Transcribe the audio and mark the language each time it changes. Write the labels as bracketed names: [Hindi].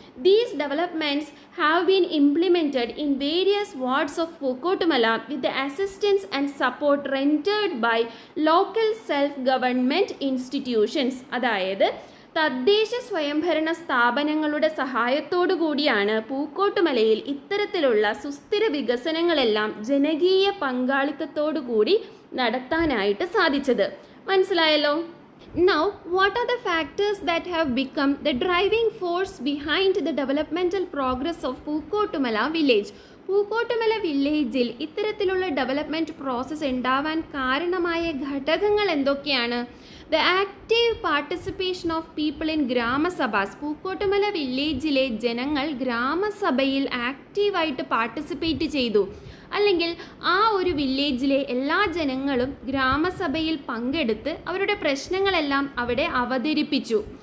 [English] These developments have been implemented in various wards of Pookkottumala with the assistance and support rendered by local self government institutions. [Malayalam] അതായത് തദ്ദേശ സ്വയംഭരണ സ്ഥാപനങ്ങളുടെ സഹായത്തോടു കൂടിയാണ് പൂക്കോട്ടുമലയിൽ ഇത്തരത്തിലുള്ള സുസ്ഥിര വികസനങ്ങളെല്ലാം ജനകീയ പങ്കാളിത്തത്തോടു കൂടി നടത്താനായിട്ട് സാധിച്ചത്. മനസ്സിലായല്ലോ? [English] Now, what are the factors that have become the driving force behind the developmental progress of Pookkottumala village? [Malayalam] പൂക്കോട്ടുമല വില്ലേജിൽ ഇത്തരത്തിലുള്ള ഡെവലപ്മെൻറ്റ് പ്രോസസ്സ് ഉണ്ടാവാൻ കാരണമായ ഘടകങ്ങൾ എന്തൊക്കെയാണ്? [English] The active participation of people in gramsabhas. [Malayalam] പൂക്കോട്ടുമല വില്ലേജിലെ ജനങ്ങൾ ഗ്രാമസഭയിൽ ആക്റ്റീവായിട്ട് പാർട്ടിസിപ്പേറ്റ് ചെയ്തു, അല്ലെങ്കിൽ ആ ഒരു വില്ലേജിലെ എല്ലാ ജനങ്ങളും ഗ്രാമസഭയിൽ പങ്കെടുത്ത് അവരുടെ പ്രശ്നങ്ങളെല്ലാം അവിടെ അവതരിപ്പിച്ചു.